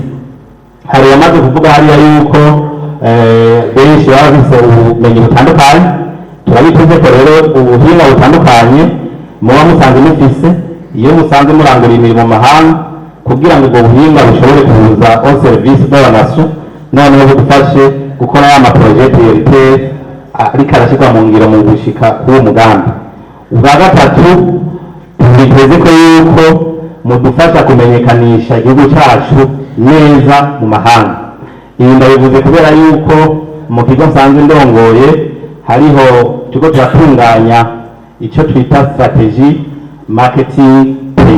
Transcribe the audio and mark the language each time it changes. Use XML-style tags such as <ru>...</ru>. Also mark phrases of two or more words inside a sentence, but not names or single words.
<rn>Hari yamaze kuvuga hariya yuko benshi baba bafise ubumenyi butandukanye, turabitezeko rero ubuhinga butandukanye muba musanze mufise, iyo musanze murangura imirimo mu mahanga, kugira ngo ubwo buhinga bushobore kuza</rn> <fr>au service de la nation,</fr> <rn>noneho budufashe gukora ya</rn> <fr>maprojet prioritaire</fr> <rn>ariko arashyirwa mu ngiro mu gushika k'uwo mugambi. Ubwa gatatu tubitezeko yuko mudufasha kumenyekanisha igihugu cacu neza mu mahanga. Ibi ndabivuze kubera yuko mu kigo nsanzwe ndongoye hariho tuko turatunganya icyo twita</rn> <en>strategy marketing play.</en>